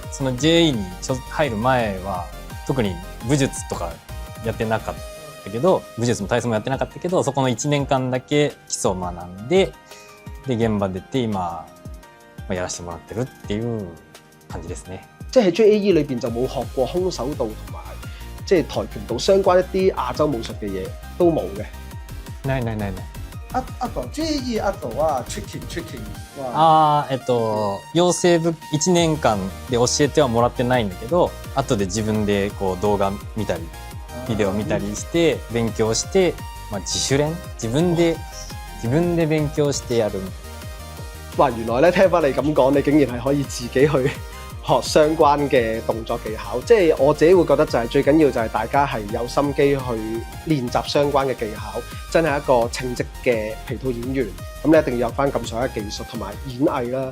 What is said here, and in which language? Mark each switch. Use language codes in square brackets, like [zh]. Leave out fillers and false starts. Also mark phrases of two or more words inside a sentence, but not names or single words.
[ja] その JE に入る前は特に武術とかやってなかったけど武術も体操もやってなかったけどそこの1年間だけ基礎を学んで現場出て今、まあ、やらせてもらってるっていう感じですね。 [yue] 即係喺 JAE 裏邊就冇學過空手道同埋即係跆拳道相關一啲亞洲武術嘅嘢都冇嘅。 [ja] ないない。あと JE あとはチキンは養成部1年間で教えてはもらってないんだけど後で自分でこう動画見たりビデオ見たりして勉強して、まあ、自主練自分で勉強してやる。 [yue] 哇！原來咧聽翻你咁講，你竟然係可以自己去學相關嘅動作技巧。即係我自己會覺得就係最緊要就係大家係有心機去練習相關嘅技巧，真係一個稱職嘅皮套演員。咁你一定要有翻咁上下技術同埋演藝啦。